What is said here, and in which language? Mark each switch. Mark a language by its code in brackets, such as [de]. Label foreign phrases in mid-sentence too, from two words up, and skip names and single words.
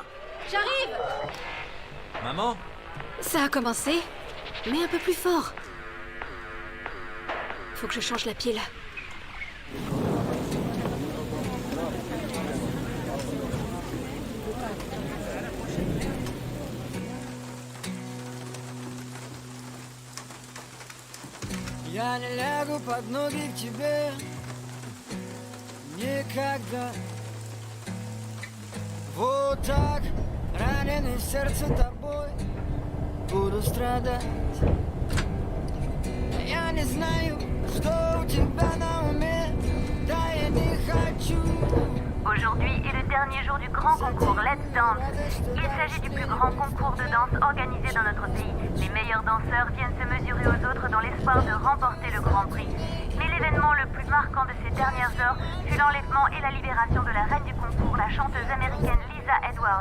[fr] J'arrive! Maman? Ça a commencé, mais un peu plus fort. Faut que je change la pile. [ru] Я не лягу под ноги к тебе никогда. Вот так, раненый в сердце тобой, буду страдать. Я не знаю, что у тебя на уме, да я не хочу. [fr] Aujourd'hui est le dernier jour du grand concours Let's Dance. Il s'agit du plus grand concours de danse organisé dans notre pays. Les meilleurs danseurs viennent se mesurer aux autres dans l'espoir de remporter le grand prix. Mais l'événement le plus marquant de ces dernières heures fut l'enlèvement et la libération de la reine du concours, la chanteuse américaine Lisa Edwards.